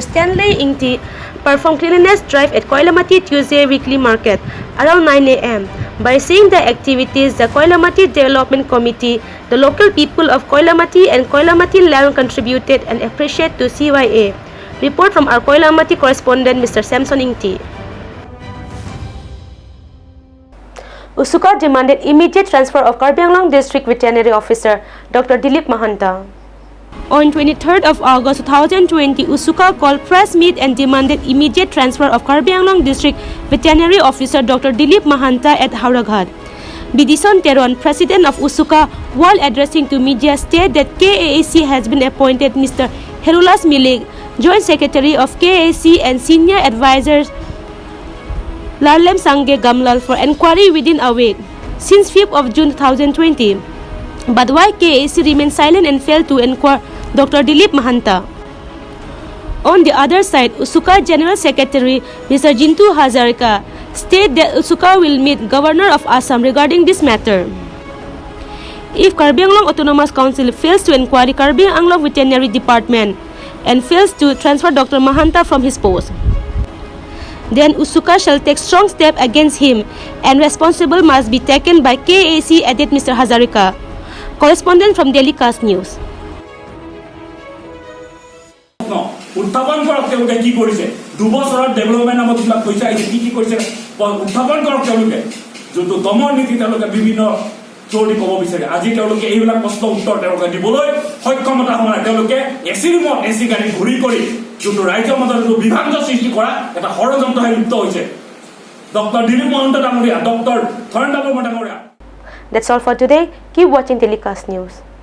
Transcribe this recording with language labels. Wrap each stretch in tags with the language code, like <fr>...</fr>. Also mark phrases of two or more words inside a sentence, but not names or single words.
<en>Stanley Ingti, performed cleanliness drive at Koilamati Tuesday Weekly Market around 9 a.m. By seeing the activities, the Koilamati Development Committee, the local people of Koilamati and Koilamati Land contributed and appreciate to CYA. Report from our Koilamati correspondent Mr. Samson Ingti. Usuka demanded immediate transfer of Karbi Anglong District Veterinary Officer Dr. Dilip Mahanta. On 23rd of August 2020, Usuka called press meet and demanded immediate transfer of Karbi Anglong District Veterinary Officer Dr. Dilip Mahanta at Hauraghat. Bidison Teron, president of Usuka, while addressing to media, stated that KAAC has been appointed Mr. Herulas Milig, Joint Secretary of KAAC and Senior Advisors Larlem Sangge Gamlal for inquiry within a week, since 5th of June 2020. But why KAAC remained silent and failed to inquire Dr. Dilip Mahanta. On the other side, Usuka General Secretary Mr. Jintu Hazarika stated that Usuka will meet Governor of Assam regarding this matter. If Karbi Anglong Autonomous Council fails to inquire Karbi Anglong Veterinary Department and fails to transfer Dr. Mahanta from his post, then Usuka shall take strong step against him and responsible must be taken by KAC, added Mr. Hazarika. Correspondent from Delhi Cast News.</en> <as>উত্থাপন কৰক তেওঁলোকে কি কৰিছে 2 বছৰৰ ডেভেলপমেণ্ট নামত কিবা পইচা আহিছে কি কৰিছে উত্থাপন কৰক তেওঁলোকে যোনটো দমন নীতি তেওঁলোকে বিভিন্ন থ্ৰৰি ক'ব বিচাৰে আজি তেওঁলোকে এইবিলাক প্ৰশ্ন উত্তৰ তেওঁলোকে দিবলৈ সক্ষমতা হোৱা নাই তেওঁলোকে এচি ৰুমত এচি গাড়ী ঘূৰি কৰি যোনটো ৰাজ্যৰ মাজত বিভাজ্য সৃষ্টি কৰা এটা ষড়যন্ত্ৰহে লিপ্ত হৈছে ডক্টৰ দিলীপ মহন্ত ডাঙৰীয়া ডক্টৰ ধৰেন্দ্ৰ বৰ্মা ডাঙৰীয়া।</as> <en>That's all for today. Keep watching Telecast News.</en>